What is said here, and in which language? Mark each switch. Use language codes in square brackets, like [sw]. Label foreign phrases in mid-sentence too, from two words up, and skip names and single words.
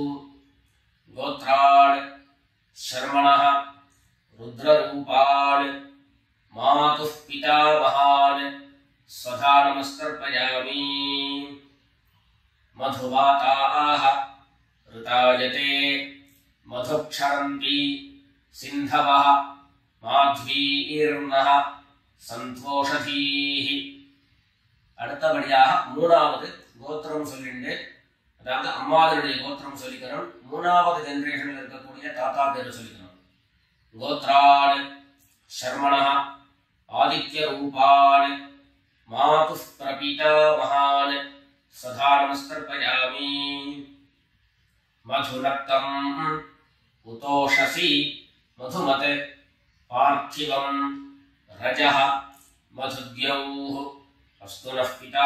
[sa] गोत्रान् शर्मणः रुद्ररूपान् मातुः पितामहान् स्वधा नमस्तर्पयामि। मधुवाताः ऋतायते मधुक्षरन्ति सिन्धवः माध्वीर्नः सन्तोषधीः। [ta] அடுத்தபடியாக மூணாவது கோத்திரம் சொல்லிட்டு, அதாவது அம்மாவுடைய கோத்திரம் சொல்லிக்கணும். மூணாவது ஜெனரேஷன்ல இருக்கக்கூடிய தாத்தா பேரை சொல்லிக்கணும். [sa] கோத்ரான் शर्मणः आदित्य रूपान् मातुः प्रपितामहान् स्वधा नमस्तर्पयामि। मधुनक्तम् उतोषसि मधुमत् पार्थिवं रजः मधुद्यौः अस्तु नः पिता।